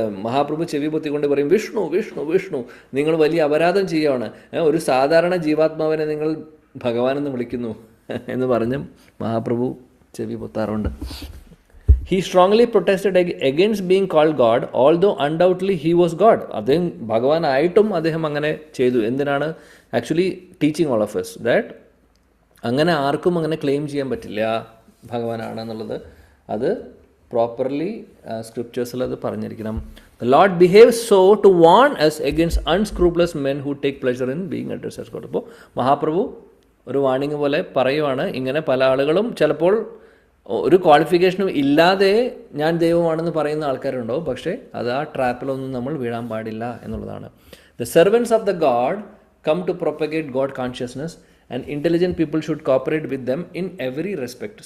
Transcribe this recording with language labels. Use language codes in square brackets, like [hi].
[ml] മഹാപ്രഭു ചെവി പൊത്തിക്കൊണ്ട് പറയും, വിഷ്ണു വിഷ്ണു വിഷ്ണു, നിങ്ങൾ വലിയ അപരാധം ചെയ്യുകയാണ്, ഒരു സാധാരണ ജീവാത്മാവിനെ നിങ്ങൾ ഭഗവാനെന്ന് വിളിക്കുന്നു എന്ന് പറഞ്ഞും മഹാപ്രഭു ചെവി പൊത്താറുണ്ട്. [en] He strongly protested against being called God, although undoubtedly he was God. [ml] അദ്ദേഹം ഭഗവാനായിട്ടും അദ്ദേഹം അങ്ങനെ ചെയ്തു. എന്തിനാണ്? [en] actually teaching all of us that [ml] അങ്ങനെ ആർക്കും അങ്ങനെ ക്ലെയിം ചെയ്യാൻ പറ്റില്ല ഭഗവാനാണെന്നുള്ളത്. അത് പ്രോപ്പർലി സ്ക്രിപ്റ്റേഴ്സിൽ അത് പറഞ്ഞിരിക്കണം. [en] The Lord behaves so to warn us against unscrupulous men who take pleasure in being addressed as God. [ml] അപ്പോൾ മഹാപ്രഭു ഒരു വാണിംഗ് പോലെ പറയുവാണ്, ഇങ്ങനെ പല ആളുകളും ചിലപ്പോൾ ഒരു ക്വാളിഫിക്കേഷനും ഇല്ലാതെ ഞാൻ ദൈവമാണെന്ന് പറയുന്ന ആൾക്കാരുണ്ടാവും. പക്ഷേ അത് ആ ട്രാപ്പിലൊന്നും നമ്മൾ വീഴാൻ പാടില്ല എന്നുള്ളതാണ്. [en] The servants of the God come to propagate God consciousness and intelligent people should cooperate with them in every respect.